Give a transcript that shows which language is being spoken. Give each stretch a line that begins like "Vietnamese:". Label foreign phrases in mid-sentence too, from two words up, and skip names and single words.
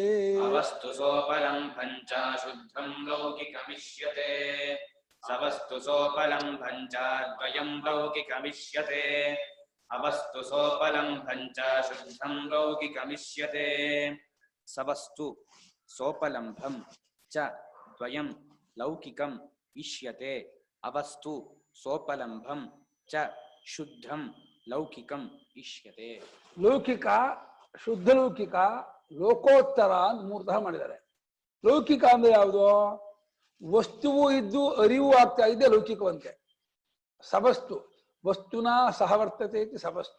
Sanskrit: ಅವಸ್ತು ಸೋಪಲಂಭಂಚ ಶುದ್ಧಂ ಲೌಕಿಕಮಿಷ್ಯತೆ. ಸವಸ್ತು ಸೋಪಲಂಭಂಚ ದ್ವಯಂ ಲೌಕಿಕಮಿಷ್ಯತೆ. ಅವಸ್ತು ಸೋಪಲಂಭಂಚ ಶುದ್ಧಂ ಲೌಕಿಕಮಿಷ್ಯತೆ. ಸವಸ್ತು ಸೋಪಲಂಭಂ ಚ ದ್ವಯಂ ಲೌಕಿಕಂ ಇಷ್ಯತೆ. ಅವಸ್ತು ಸೋಪಲಂಭಂ ಚ ಶುದ್ಧಂ ಲೌಕಿಕಂ ಇಷ್ಯತೆ.
Kannada: ಲೌಕಿಕ, ಶುದ್ಧ ಲೌಕಿಕ, ಲೋಕೋತ್ತರ ಅಂತ ಮೂರ್ತಃ ಮಾಡಿದ್ದಾರೆ. ಲೌಕಿಕ ಅಂದ್ರೆ ಯಾವುದು? ವಸ್ತುವು ಇದ್ದು ಅರಿವು ಆಗ್ತಾ ಇದೆ ಲೌಕಿಕವಂತೆ.
Sanskrit: ಸವಸ್ತು ವಸ್ತುನ ಸಹವರ್ತತೆ ಇತಿ ಸವಸ್ತು.